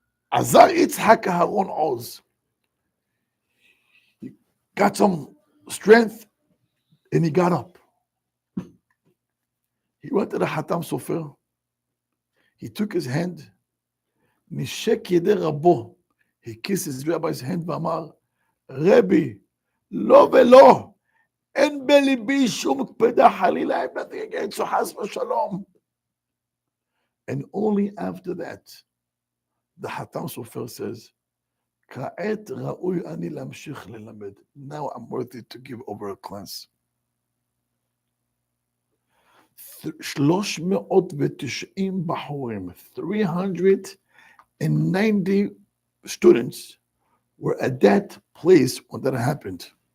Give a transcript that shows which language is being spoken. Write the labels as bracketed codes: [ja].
[he] עזר יצחק אהרון עוז. [en] He got some strength, and he got up. He went to the Chatam Sofer. He took his hand. [he] נשק ידי רבו. [en] He kissed his rabbi's hand [he] ואמר, רבי, לא ולא, אין בליבי שום קפדה חלילה, [en] I have nothing against you, [he] חס ושלום. [en] And only after that, the Chatam Sofer says, [he] כעת ראוי אני להמשיך ללמד. [en] Now I'm worthy to give over a class. 390 בחורים, 390 students were at that place when that happened.